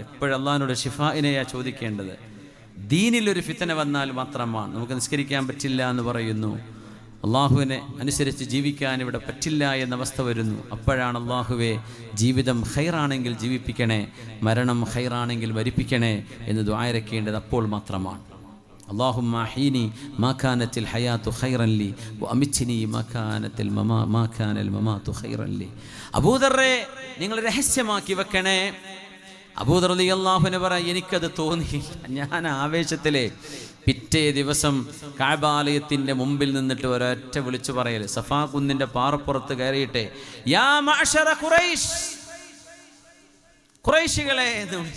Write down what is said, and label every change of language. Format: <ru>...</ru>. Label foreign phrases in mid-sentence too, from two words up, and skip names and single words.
<ml>എപ്പോഴും അള്ളാഹിനോട് ഷിഫായിനെയാ ചോദിക്കേണ്ടത്. ദീനിലൊരു ഫിത്തന വന്നാൽ മാത്രമാണ് നമുക്ക് നിസ്കരിക്കാൻ പറ്റില്ല എന്ന് പറയുന്നു. അള്ളാഹുവിനെ അനുസരിച്ച് ജീവിക്കാൻ ഇവിടെ പറ്റില്ല എന്ന അവസ്ഥ വരുന്നു. അപ്പോഴാണ് അള്ളാഹുവെ ജീവിതം ഖൈറാണെങ്കിൽ ജീവിപ്പിക്കണേ, മരണം ഖൈറാണെങ്കിൽ മരിപ്പിക്കണേ എന്ന് ദുആയിരക്കേണ്ടത് അപ്പോൾ മാത്രമാണ്.</ml> <ar>اللهم أحيني ما كانت الحياة خيرا لي وأمتني ما كان الممات خيرا لي.</ar> <ml>അബൂദർറെ, നിങ്ങൾ രഹസ്യമാക്കി വെക്കണേ. അബൂദർ</ml> <ar>رضي الله عنه</ar> <ml>പറയും, എനിക്കത് തോന്നി. ഞാൻ ആവേശത്തിലെ പിറ്റേ ദിവസം കഅബാലയത്തിൻ്റെ മുമ്പിൽ നിന്നിട്ട് ഒരൊറ്റ വിളിച്ചു പറയൽ, സഫാ കുന്നിൻ്റെ പാറപ്പുറത്ത് കയറിയിട്ടെ,</ml> <ar>يا معشر قريش,</ar> <ml>ഖുറൈശികളെ എന്ന് വിളിച്ചു.</ml>